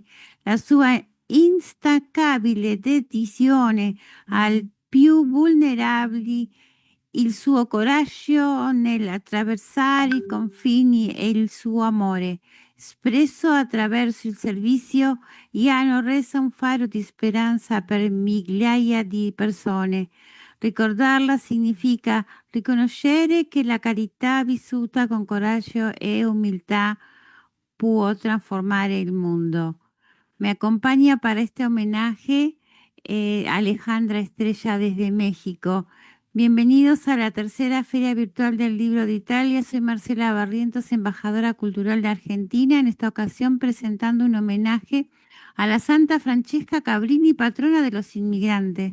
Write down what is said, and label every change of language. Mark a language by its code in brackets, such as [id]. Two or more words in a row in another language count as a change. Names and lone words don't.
[it] La sua instancabile dedizione ai più vulnerabili, il suo coraggio nell'attraversare i confini e il suo amore espresso attraverso il servizio, gli hanno reso un faro di speranza per migliaia di persone. Ricordarla significa riconoscere che la carità vissuta con coraggio e umiltà può trasformare il mundo. [es] Me acompaña para este homenaje Alejandra Estrella desde México. Bienvenidos a la tercera Feria Virtual del Libro de Italia. Soy Marcela Barrientos, embajadora cultural de Argentina, en esta ocasión presentando un homenaje a la Santa Francesca Cabrini, patrona de los inmigrantes.